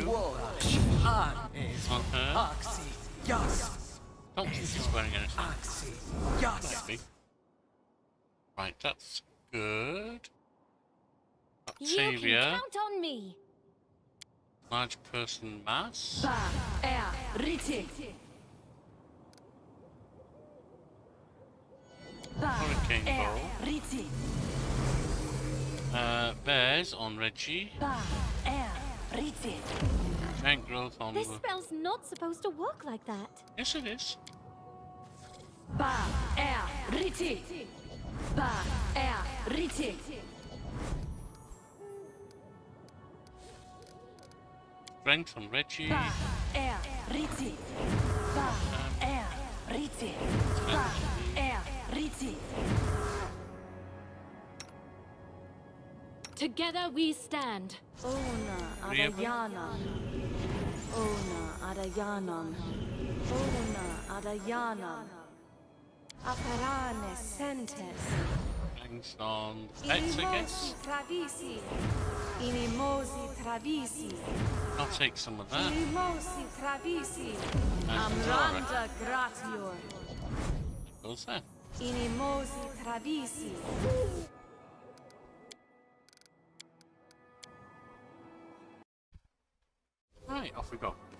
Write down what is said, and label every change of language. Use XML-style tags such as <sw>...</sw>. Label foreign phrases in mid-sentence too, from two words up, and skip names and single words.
<en>Warash. Anes. On her. Oxy. Yas. Don't think she's wearing anything. Oxy. Yas. Maybe. Right, that's good. You can Octavia. count on me. Large person mass. Ba, riti. Ba, Hurricane bow. riti. Bears on Reggie. Ba, riti. Giant growth on This the... spell's not supposed to work like that. Yes, it is. Ba, riti. Ba, riti. Strength on Reggie. Ba, riti. Ba, riti. Ba, riti. Together we stand. Ona Three of them. Adayanam. Ona Adayanam. Ona Adayanam. Aparane sentes. Strength on pets, I guess. Travisi. Inimosi Travisi. I'll take some of that. Inimosi Travisi. And Zara Amranda Gratior. goes there. Inimosi Travisi. Right, off we go.</en>